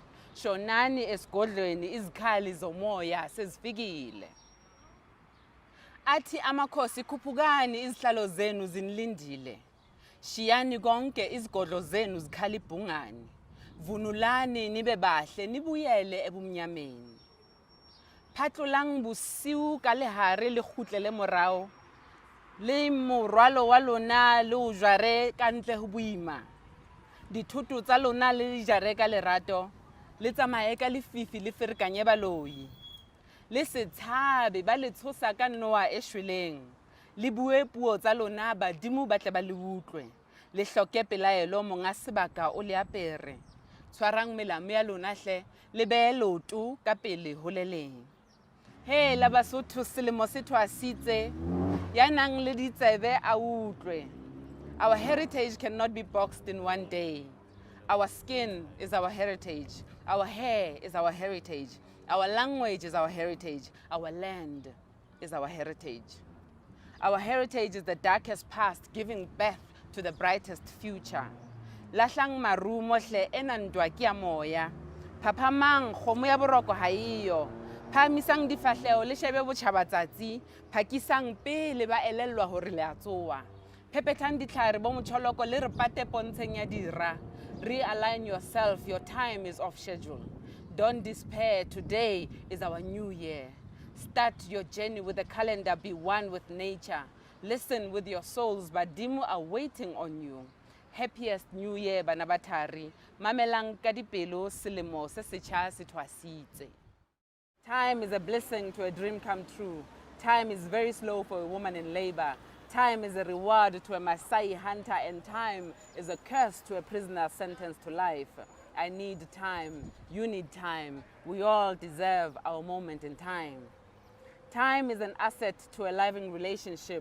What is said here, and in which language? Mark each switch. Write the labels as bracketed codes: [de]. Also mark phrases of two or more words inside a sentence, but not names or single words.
[zu] Shonani esigodlweni izikhali zomoya sezifikile. Athi amakhosi khuphukani izihlalo zenu zinilindile. Shiyani konke izigodlo zenu zikhala ibhungani. Vunulani nibe bahle nibuyele ebumnyameni. [st] Phatlolang bosiu ka lehare le kgutlele morao. Le morwalo wa lona le o jware ka ntle ho boima. Dithoto tsa lona le di jare ka lerato. Le tsamaye ka lefifi le ferekanye baloi. Le se tshabe ba le tshosa ka noa e shweleng. Le bue puo tsa lona badimo ba tle ba le utlwe. Le hloke pelaelo monga sebaka o le apere. Tshwarang melamo ya lona hle le be lotu ka pele ho le leng. He la Basotho selemo se thwasitse ya nang le ditsebe a utlwe. [en] Our heritage cannot be boxed in one day. Our skin is our heritage. Our hair is our heritage. Our language is our heritage. Our land is our heritage. Our heritage is the darkest past giving birth to the brightest future. [st] Lahlang marumo hle ena ndwa ke ya moya. Phaphamang kgomo ya boroko ha eyo. Phahamisang difahlehelo le shebe botjhabatsatsi, phakisang pele ba elellwa hore le a tsoha. Phephetang ditlhare bo motjholoko le re pate pontsheng ya dira. [en] Realign yourself, your time is off schedule. Don't despair, today is our new year. Start your journey with the calendar, be one with nature. Listen with your souls, badimo are waiting on you. Happiest New Year, [st] bana ba Thari. Mamelang ka dipelo selemo se setjha se thwasitse. [en] Time is a blessing to a dream come true. Time is very slow for a woman in labor. Time is a reward to a Maasai hunter, and time is a curse to a prisoner sentenced to life. I need time. You need time. We all deserve our moment in time. Time is an asset to a living relationship.